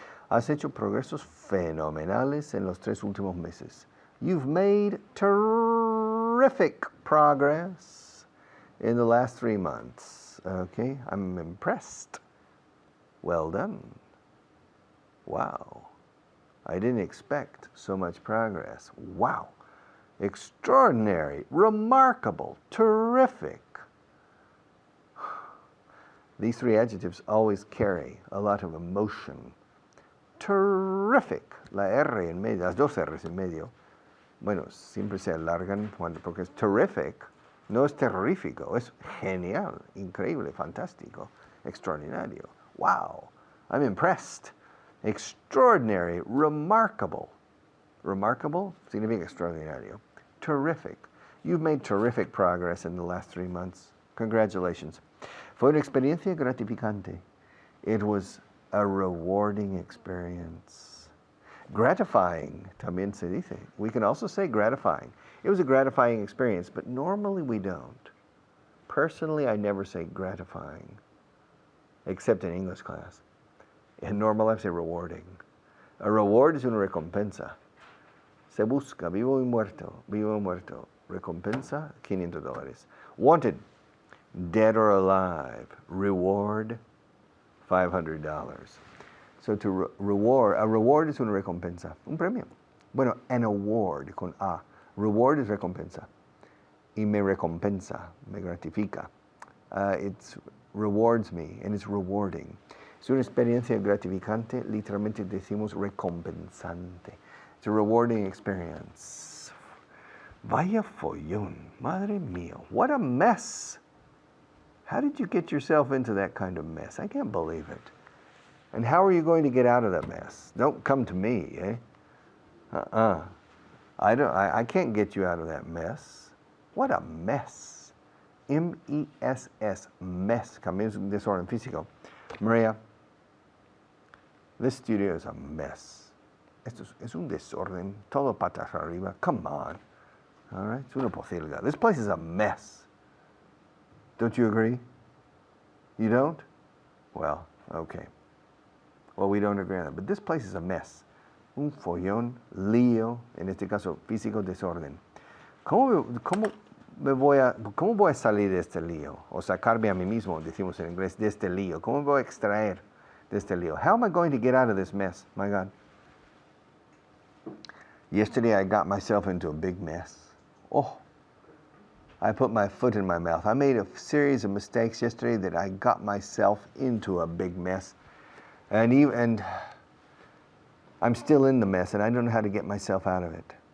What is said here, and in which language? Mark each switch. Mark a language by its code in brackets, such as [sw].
[es] Has hecho progresos fenomenales en los 3 últimos meses. [en] You've made terrific progress in the last 3 months. Okay, I'm impressed. Well done. Wow. I didn't expect so much progress. Wow. Extraordinary, remarkable, terrific. These 3 adjectives always carry a lot of emotion. Terrific. [es] La R en medio, las 2 R's en medio. Bueno, siempre se alargan porque es terrific. No es terrorífico, es genial, increíble, fantástico, extraordinario. [en] Wow. I'm impressed. Extraordinary, remarkable. [es] Remarkable significa extraordinario. Terrific. [en] You've made terrific progress in the last 3 months. Congratulations. [es] Fue una experiencia gratificante. [en] It was a rewarding experience. [es] Gratifying también se dice. [en] We can also say gratifying. It was a gratifying experience, but normally we don't. Personally, I never say gratifying, except in English class. In normal life, I say rewarding. A reward is [es] una recompensa. Se busca, vivo y muerto, vivo y muerto. [en] Recompensa, $500. Wanted, dead or alive. Reward, $500. So to reward, a reward [es] es una recompensa, un premio. Bueno, [en] an award [es] con A. Reward es recompensa. Y me recompensa, me gratifica. [en] It rewards me, and it's rewarding. [es] Es una experiencia gratificante, literalmente decimos recompensante. [en] It's a rewarding experience. [es] Vaya follón, madre mía, [en] what a mess. How did you get yourself into that kind of mess? I can't believe it. And how are you going to get out of that mess? Don't come to me, eh? I can't get you out of that mess. What a mess. M-E-S-S, mess. [es] También es un desorden físico. [en] Maria, this studio is a mess. [es] Esto es un desorden, todo patas arriba. [en] Come on. All right, [es] es una pocilga. [en] This place is a mess. Don't you agree? You don't? Well, okay. Well, we don't agree on that, but this place is a mess. [es] Un follón, lío, en este caso físico, desorden. ¿Cómo voy a salir de este lío? O sacarme a mí mismo, decimos en inglés, de este lío. ¿Cómo me voy a extraer de este lío? [en] How am I going to get out of this mess? My God. Yesterday I got myself into a big mess. Oh, I put my foot in my mouth. I made a series of mistakes yesterday that I got myself into a big mess. And I'm still in the mess, and I don't know how to get myself out of it.